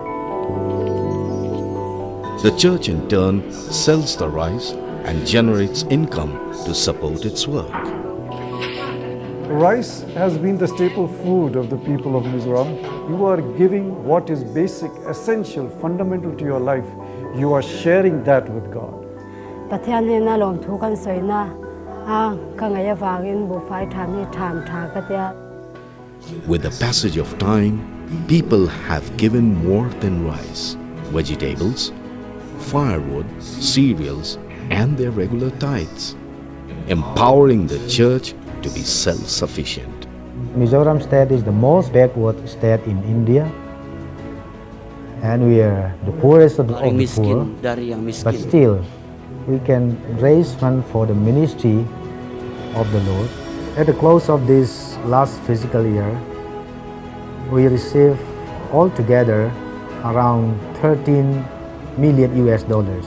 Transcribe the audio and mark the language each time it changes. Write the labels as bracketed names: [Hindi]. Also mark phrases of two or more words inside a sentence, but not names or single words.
[English] The church in turn sells the rice and generates income to support its work. Rice has been the staple food of the people of Mizoram. You are giving what is basic, essential, fundamental to your life. You are sharing that with God. [Mizo] Pathianina lom thukan soina kangaya wangin bu fai thami tham tha katia. [English] With the passage of time, people have given more than rice, vegetables, firewood, cereals, and their regular tithes, empowering the church to be self-sufficient. Mizoram state is the most backward state in India, and we are the poorest of the [Indonesian] Paling [English] poor. [Indonesian] miskin dari yang [English] But [Indonesian] miskin. [English] still, we can raise funds for the ministry of the Lord. At the close of this last fiscal year, we received altogether around 13 million US dollars.